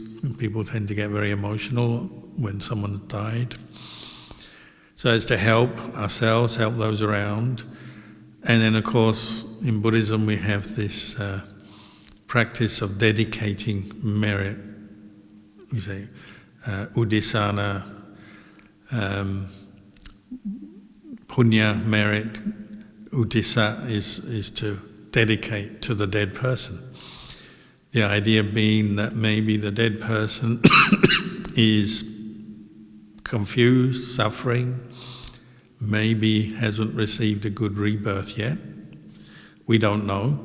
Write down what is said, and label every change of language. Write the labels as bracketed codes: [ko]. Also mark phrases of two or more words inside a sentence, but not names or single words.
[en] People tend to get very emotional when someone's died. So it's to help ourselves, help those around. And then of course in Buddhism we have this practice of dedicating merit. We say [sa] udisana, punya, [en] merit. Udisa is to dedicate to the dead person. The idea being that maybe the dead person is confused, suffering, maybe hasn't received a good rebirth yet. We don't know.